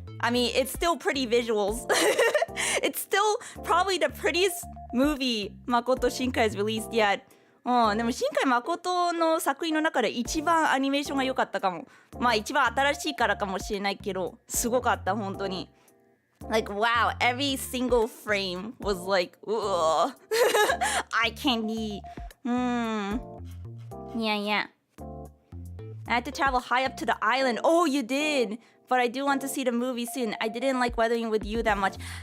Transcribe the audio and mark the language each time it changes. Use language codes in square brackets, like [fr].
[en] I mean, it's still pretty visuals. It's still probably the prettiest movie Makoto Shinkai has released yet. [ja] でも新海誠の作品の中で一番アニメーションが良かったかも。まあ一番新しいからかもしれないけど、すごかった本当に。 [en] Like wow, every single frame was like, ugh, eye candy. Yeah. I had to travel high up to the island. Oh, you did. But I do want to see the movie soon. I didn't like Weathering with You that much.